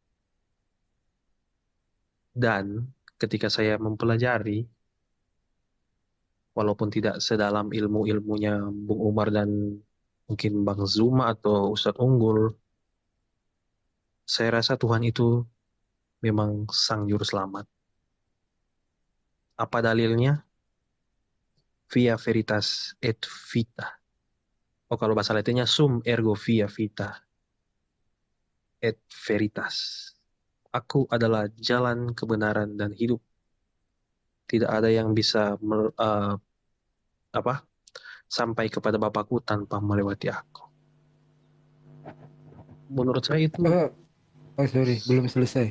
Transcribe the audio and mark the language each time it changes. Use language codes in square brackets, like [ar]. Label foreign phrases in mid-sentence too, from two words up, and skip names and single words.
[id] Dan ketika saya mempelajari, walaupun tidak sedalam ilmunya Bung Umar dan mungkin Bang Zuma atau Ustadz Unggul, saya rasa Tuhan itu memang sang juru selamat. Apa dalilnya? [la] Via veritas et vita. [id] Oh, kalau bahasa Latinnya [la] sum ergo via vita et veritas. [id] Aku adalah jalan kebenaran dan hidup. Tidak ada yang bisa sampai kepada Bapakku tanpa melewati aku. Menurut saya itu. Oh sorry, belum selesai.